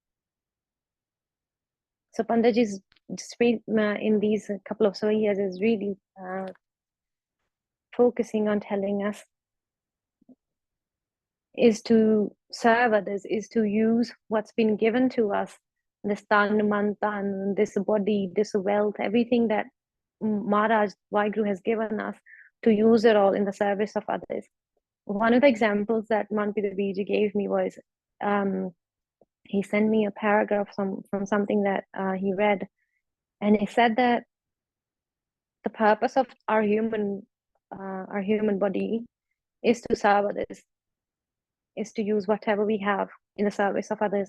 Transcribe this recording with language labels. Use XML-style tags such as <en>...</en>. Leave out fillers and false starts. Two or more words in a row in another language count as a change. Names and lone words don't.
<en>So Panditji's in these couple of years is really focusing on telling us is to serve others, is to use what's been given to us, this</en> <pa>ਤਨ, ਮਨ, ਤਨ,</pa> <en>this body, this wealth, everything that Maharaj Vaheguru has given us, to use it all in the service of others. One of the examples that Manpita Biji gave me was he sent me a paragraph from something that he read, and he said that the purpose of our human body is to serve others, is to use whatever we have in the service of others.</en>